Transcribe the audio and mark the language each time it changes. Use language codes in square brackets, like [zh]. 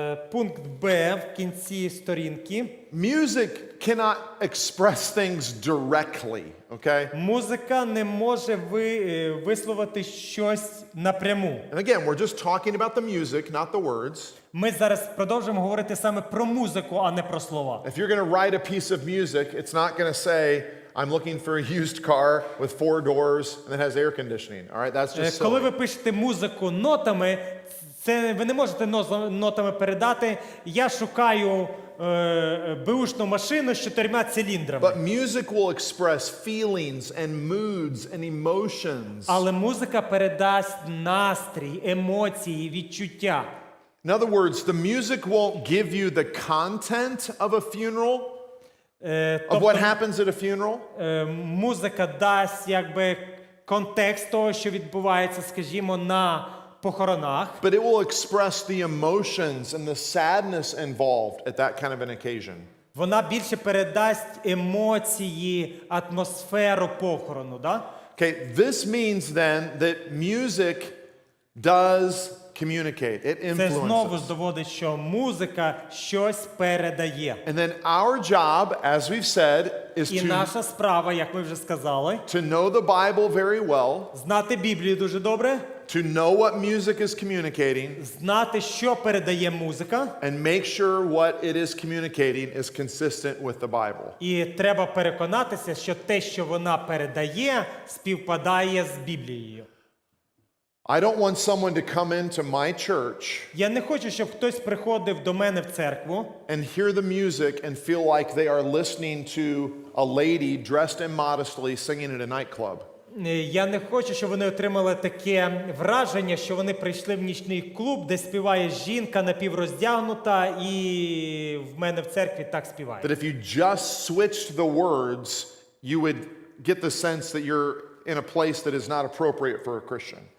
[uk] Пункт Б в кінці сторінки. [en] Music cannot express things directly, okay? [uk] Музика не може висловити щось напряму. [en] And again, we're just talking about the music, not the words. [uk] Ми зараз продовжимо говорити саме про музику, а не про слова. [en] If you're going to write a piece of music, it's not going to say, I'm looking for a used car with 4 doors and that has air conditioning. All right, that's just [uk] Коли [en] silly. [uk] ви пишете музику нотами, це ви не можете нотами передати. Я шукаю беушну машину з 4 циліндрами. [en] But music will express feelings and moods and emotions. [uk] Але музика передасть настрій, емоції, відчуття. [en] In other words, the music won't give you the content of a funeral, of what happens at a funeral. [uk] Музика дасть якби контекст того, що відбувається, скажімо, на похоронах. [en] But it will express the emotions and the sadness involved at that kind of an occasion. [uk] Вона більше передасть емоції, атмосферу похорону, да? [en] Okay, this means then that music does communicate. It [uk] Це знову [en] influences. [uk] доводить, що музика щось передає. [en] And then our job, as we've said, is [uk] І наша справа, як ми вже сказали, [en] to know the Bible very well, [uk] знати Біблію дуже добре, [en] to know what music is communicating, [uk] знати, що передає музика, [en] and make sure what it is communicating is consistent with the Bible. [uk] і треба переконатися, що те, що вона передає, співпадає з Біблією. [en] I don't want someone to come into my church [uk] Я не хочу, щоб хтось приходив до мене в церкву [en] and hear the music and feel like they are listening to a lady dressed immodestly singing at a nightclub. [uk] Я не хочу, щоб вони отримали таке враження, що вони прийшли в нічний клуб, де співає жінка напівроздягнута, і в мене в церкві так співає. [en] That if you just switched the words, you would get the sense that you're in a place that is not appropriate for a Christian.